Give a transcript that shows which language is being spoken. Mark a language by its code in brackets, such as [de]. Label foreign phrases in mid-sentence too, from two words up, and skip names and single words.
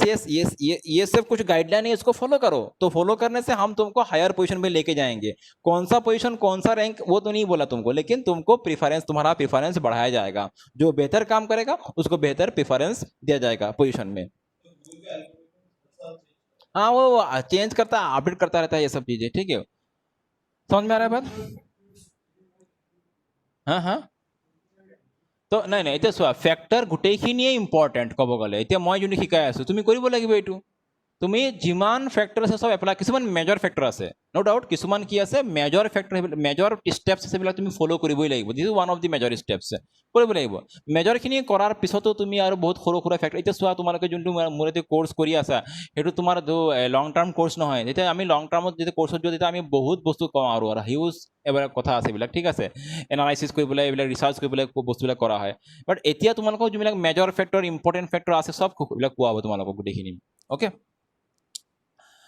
[hi] ये सब कुछ गाइडलाइन है, इसको फॉलो करो, तो फॉलो करने से हम तुमको [en] higher position [hi] पे लेके जाएंगे, कौन सा पोजीशन कौन सा रैंक वो तो नहीं बोला तुमको, लेकिन तुमको प्रेफरेंस, तुम्हारा प्रेफरेंस बढ़ाया जाएगा, जो बेहतर काम करेगा उसको बेहतर प्रेफरेंस दिया जाएगा पोजीशन में। हाँ वो चेंज करता है, अपडेट करता रहता है ये सब चीजें, ठीक है, समझ में आ रहा है बात? हाँ हाँ, [as] তো নাই নাই, এতিয়া চোৱা ফেক্টৰ গোটেইখিনিয়ে ইম্পৰ্টেণ্ট ক'ব গ'লে, এতিয়া মই যোনটো শিকাই আছোঁ তুমি কৰিব লাগিব এইটো, তুমি যিমান ফেক্টৰ আছে চব এপ্লাই, কিছুমান [en] major factor [as] আছে, [en] no doubt, [as] কিছুমান কি আছে [en] major factor, major steps [as] আছে, সেইবিলাক তুমি ফ'ল' কৰিবই লাগিব, [en] this is one of the major steps, [as] কৰিব লাগিব, মেজৰখিনি কৰাৰ পিছতো তুমি আৰু বহুত সৰু সুৰা ফেক্টৰ, এতিয়া চোৱা তোমালোকে যোনটো মোৰ এতিয়া কোৰ্চ কৰি আছা, সেইটো তোমাৰ [en] long term course [as] নহয়, যেতিয়া আমি লং টাৰ্মত যেতিয়া কোৰ্চত যোৱা তেতিয়া আমি বহুত বস্তু কওঁ, আৰু হিউজ এইবিলাক কথা আছে, এইবিলাক ঠিক আছে, এনালাইচিছ কৰিবলৈ, এইবিলাক ৰিচাৰ্চ কৰিবলৈ বস্তুবিলাক কৰা হয়, বাট এতিয়া তোমালোকৰ যোনবিলাক [en] major factor, important factor [as] আছে, চব এইবিলাক কোৱা হ'ব তোমালোকক গোটেইখিনি, অ'কে।